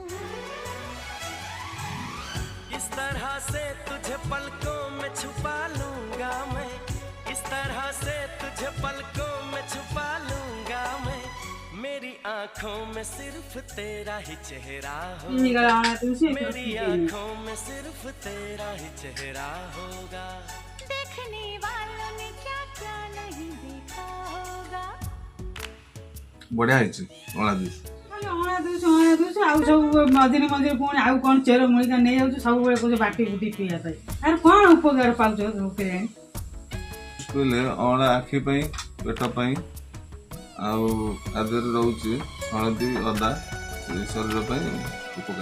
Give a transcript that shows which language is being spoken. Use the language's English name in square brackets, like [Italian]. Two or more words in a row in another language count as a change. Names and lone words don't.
[Hindi] इस तरह से तुझे पलकों में छुपा लूंगा मैं, इस तरह से तुझे पलकों में छुपा लूंगा मैं, मेरी आंखों में सिर्फ तेरा ही चेहरा होगा, मेरी आंखों में सिर्फ तेरा ही चेहरा होगा। देखने वालों ने क्या क्या नहीं देखा होगा। बढ़िया है अला जूस [Odia] ଅଣା ଦେଉଛି ଆଉ ସବୁ ମଝିରେ ମଝିରେ ପୁଣି ଆଉ କ'ଣ ଚେର ମୂଳିକା ନେଇଯାଉଛି, ସବୁବେଳେ କହୁଛି ବାଟି ବୁଟି ପିଇବା ପାଇଁ। ଆରେ କ'ଣ ଉପକାର ପାଉଛ କେଜାଣି? କହିଲେ ଅଁଳା ଆଖି ପାଇଁ ପେଟ ପାଇଁ ଆଉ ତା ଦେହରେ ରହୁଛି ହଳଦୀ ଅଦା ଶରୀର ପାଇଁ ଉପକାର।